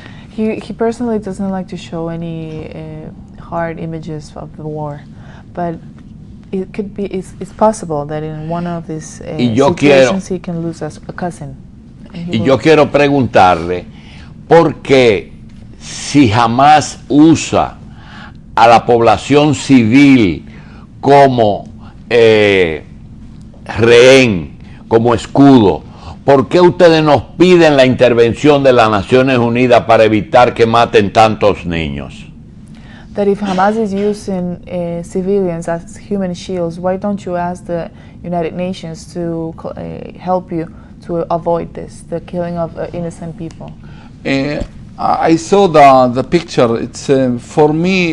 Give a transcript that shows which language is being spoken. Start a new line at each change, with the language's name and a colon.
English: He personally doesn't like to show any hard images of the war, but it could be it's possible that in one of these
Spanish: Y yo
English: situations he can lose a cousin. And he will-
Spanish: yo quiero preguntarle, ¿por qué si jamás usa a la población civil como rehén, como escudo, por qué ustedes nos piden la intervención de las Naciones Unidas para evitar que maten tantos niños?
English: that if Hamas is using civilians as human shields, why don't you ask the United Nations to help you to avoid this, the killing of innocent people? I saw the picture. It's for me.